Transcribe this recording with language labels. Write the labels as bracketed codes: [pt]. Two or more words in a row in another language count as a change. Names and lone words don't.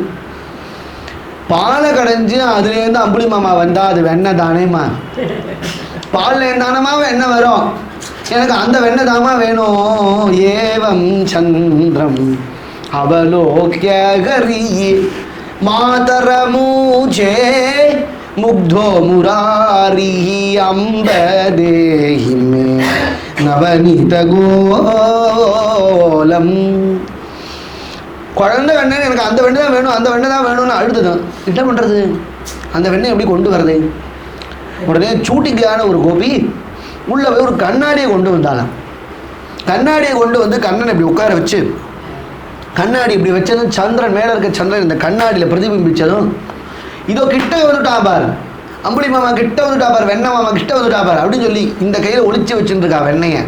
[ta] பாலை கடைஞ்சி அதுலேருந்து அம்புலி மாமா வந்தா அது வெண்ணெய் தானேம்மா. பாலில் இருந்தானமா வெண்ணெய் வரும். எனக்கு அந்த வெண்ணெய் தாமா வேணும். [sa] एवम् चन्द्रम् अवलोक्य हरि मातरमूचे मुग्धो मुरारिहि अम्ब देहि मे नवनीत गोலம். [ta] குழந்தை வெண்ணெய் எனக்கு அந்த வெண்ணெய் தான் வேணும், அந்த வெண்ணெய் தான் வேணும்னு அழுதுதான். என்ன பண்ணுறது? அந்த வெண்ணெய் எப்படி கொண்டு வரது? உடனே சூட்டிக்கான ஒரு கோபி உள்ள போய் ஒரு கண்ணாடியை கொண்டு வந்தாலாம். கண்ணாடியை கொண்டு வந்து கண்ணனை இப்படி உட்கார வச்சு, கண்ணாடி இப்படி வச்சதும் சந்திரன் மேலே இருக்க சந்திரன் இந்த கண்ணாடியில் பிரதிபிம்பிச்சதும், இதோ கிட்ட வந்துட்டா பார், அம்புலி மாமா கிட்ட வந்துட்டா பார், வெண்ணெய் மாமா கிட்ட வந்துட்டா பார் அப்படின்னு சொல்லி இந்த கையில் ஒளிச்சு வச்சுட்டு இருக்கா வெண்ணெயை.